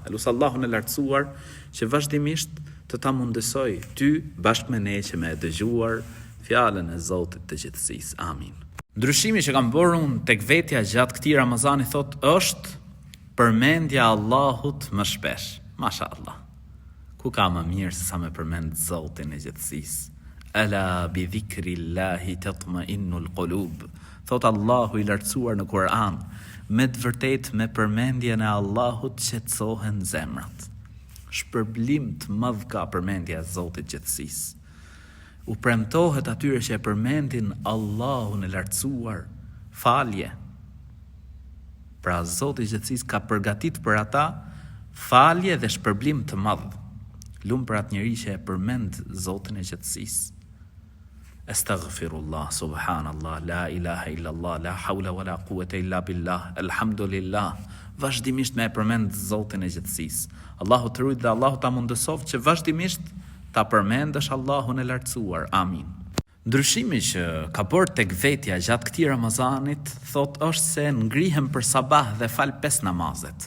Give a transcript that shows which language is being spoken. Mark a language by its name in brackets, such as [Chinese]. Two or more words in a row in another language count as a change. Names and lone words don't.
[Albanian] Elus Allahun e lartësuar që vazhdimisht të ta mundësoj ty bashkë me ne që me dëgjuar fjalën e Zotit të gjithësisë. Amin. Ndryshimi që kam bërë unë tek vetja gjatë këtij Ramazani thot është përmendja e Allahut më shpesh. Mashallah. Ku ka më mirë se sa me përmend Zotin e gjithësisë? [Arabic] ألا بذكر الله تطمئن القلوب. [Albanian] Thot Allahu i lartësuar në Kur'an, me të vërtet me përmendjen e Allahut qetësohen zemrat. Shpërblim të madh ka përmendja e Zotit gjithësisë. U premtohet atyre që e përmendin Allahun e lartësuar falje. Pra Zoti i gjithësisë ka përgatit për ata falje dhe shpërblim të madh. Lum për atë njeri që e përmend Zotin e gjithësisë. [Arabic] أستغفر الله، سبحان الله، لا إله إلا الله، لا حول ولا قوة إلا بالله، الحمد لله. [Albanian] Vazhdimisht me e përmend Zotin e gjithësisë. Allahu të rujt dhe Allahu ta mundësoft që vazhdimisht ta përmendësh Allahun e lartësuar. Amin. Ndryshimi që ka bërë tek vetja gjatë këtij Ramazanit thot është se ngrihem për sabah dhe fal 5 namazet.